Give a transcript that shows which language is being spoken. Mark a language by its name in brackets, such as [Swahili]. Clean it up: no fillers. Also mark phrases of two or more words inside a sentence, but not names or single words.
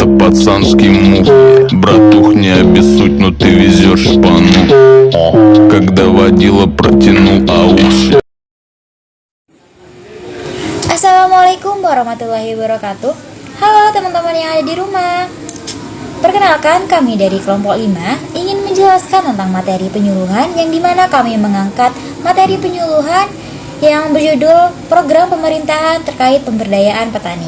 [Russian] пацанский мув. Братух, не обессудь, но ты везешь шпану. Когда водила протянул аукс. [Arabic] السلام عليكم ورحمة الله وبركاته. [Indonesian] Halo teman-teman yang ada di rumah. Perkenalkan, kami dari kelompok 5 ingin menjelaskan tentang materi penyuluhan, yang dimana kami mengangkat materi penyuluhan yang berjudul Program Pemerintahan Terkait Pemberdayaan Petani.